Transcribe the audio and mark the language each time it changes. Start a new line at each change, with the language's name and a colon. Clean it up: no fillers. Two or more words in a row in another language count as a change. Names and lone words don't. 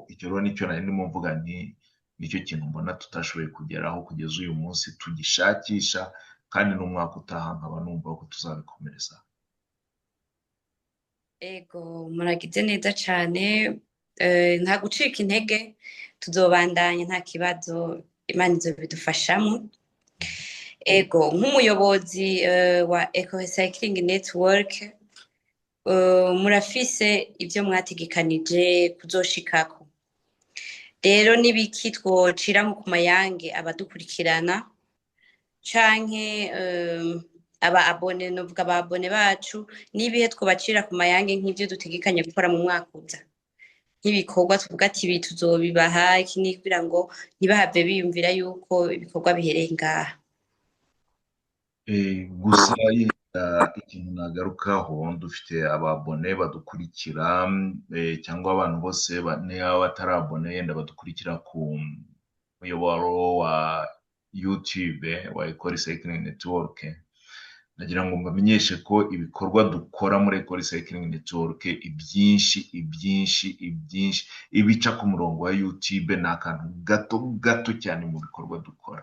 Kinyarwanda: Icyo rero nicyo nari ndimo mvuga, nicyo kintu mbona tutashoboye kugeraho kugeza uyu munsi, tugishakisha, kandi n'umwaka utaha nkaba numva ko tuzabikomereza.
Rundi: Ego, muragize neza cyane, nta gucika intege, tuzobandanya nta kibazo, Imana izobidufashamo. Ego, nk'umuyobozi wa Eco Recycling Network, murafise ibyo mwategekanije kuzoshikako. Rero nibiki twocira mu kumayange abadukurikirana canke abone bacu, nibihe twobacira ku mayange nk'ivyo dutegekanye gukora mu mwaka uza, nk'ibikorwa tuvuga ati ibi tuzobibaha iki, kugira ngo ntibahave biyumvira yuko ibikorwa bihereye ngaha.
Kinyarwanda: Gusa ikintu nagarukaho, dufite ababone badukurikira, cyangwa abantu bose batarabone yenda badukurikira ku muyoboro wa YouTube wa Eco Recycling Network. Nagira ngo mbamenyeshe ko ibikorwa dukora muri Eco Recycling Network ibyinshi ibica ku murongo wa YouTube ni akantu gato cyane mu bikorwa dukora.